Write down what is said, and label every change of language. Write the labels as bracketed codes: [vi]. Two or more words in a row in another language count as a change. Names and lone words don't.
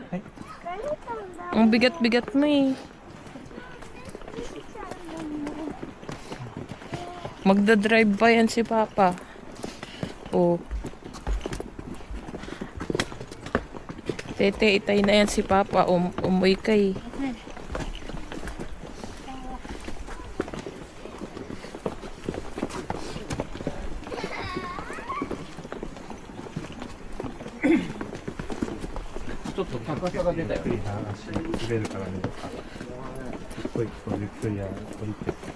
[tl] Ang bigat-bigat mo eh. Magdadrive pa yan si Papa. Oh. Tete, itay na yan si Papa. Umuwi kay. [ja] ちょっと高さが出たよ。足滑るからね。一個一個ゆっくり降りて。